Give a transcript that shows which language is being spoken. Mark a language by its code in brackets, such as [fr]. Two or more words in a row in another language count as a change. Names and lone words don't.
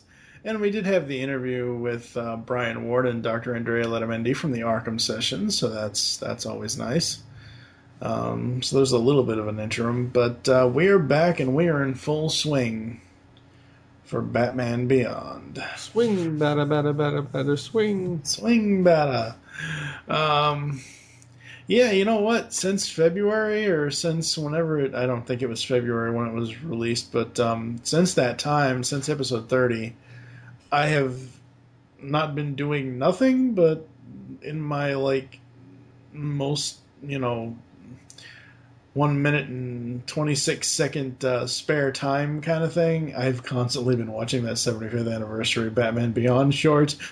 [en] And we did have the interview with Brian Ward and Dr. Andrea Letamendi from the Arkham session, so that's always nice. So there's a little bit of an interim, but we are back and we are in full swing for Batman Beyond. Swing, bada, bada, bada, bada, swing. Swing, bada. Yeah, you know what? Since February, or since whenever I don't think it was February when it was released, but since that time, since episode 30, I have not been doing nothing but in my, most, 1 minute and 26 second spare time kind of thing, I've constantly been watching that 75th anniversary Batman Beyond short.